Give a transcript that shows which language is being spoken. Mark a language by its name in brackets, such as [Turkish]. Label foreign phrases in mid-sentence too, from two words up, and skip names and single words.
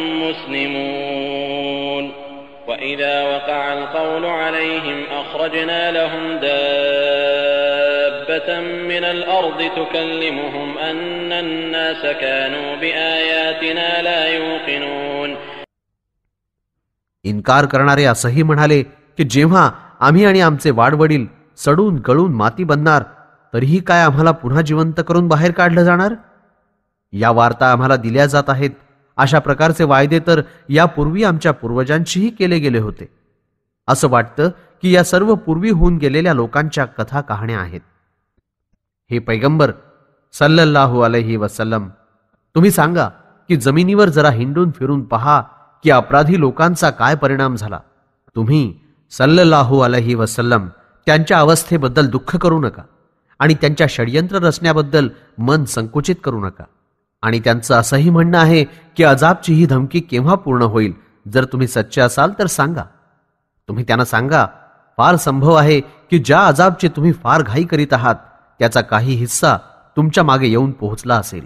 [Arabic] مسلمون وإذا وقع القول عليهم أخرجنا لهم دابة من الأرض تكلمهم أن الناس كانوا بآياتنا لا يوقنون. [Marathi] इन्कार करणारे असंही म्हणाले की जेव्हा आम्ही आणि आमचे वाडवडील सडून गळून माती बनणार तरीही काय आम्हाला पुन्हा जिवंत करून बाहेर काढलं जाणार. या वार्ता आम्हाला दिल्या जात आहेत. अशा प्रकारचे वायदे तर यापूर्वी आमच्या पूर्वजांशीही केले गेले होते. असं वाटतं की या सर्व पूर्वी होऊन गेलेल्या लोकांच्या कथा कहाण्या आहेत. हे पैगंबर [Arabic] صلى الله عليه وسلم, [Marathi] तुम्ही सांगा की जमिनीवर जरा हिंडून फिरून पहा की अपराधी लोकांचा काय परिणाम झाला. तुम्ही [Arabic] صلى الله عليه وسلم [Marathi] त्यांच्या अवस्थेबद्दल दुःख करू नका आणि त्यांच्या षडयंत्र रचण्याबद्दल मन संकुचित करू नका. आणि त्यांचं असंही म्हणणं आहे की अजाबची ही धमकी केव्हा पूर्ण होईल. जर तुम्ही सच्चे असाल तर सांगा. तुम्ही त्यांना सांगा, फार संभव आहे की ज्या अजाबची तुम्ही फार घाई करीत आहात त्याचा काही हिस्सा तुमच्या मागे येऊन पोहोचला असेल.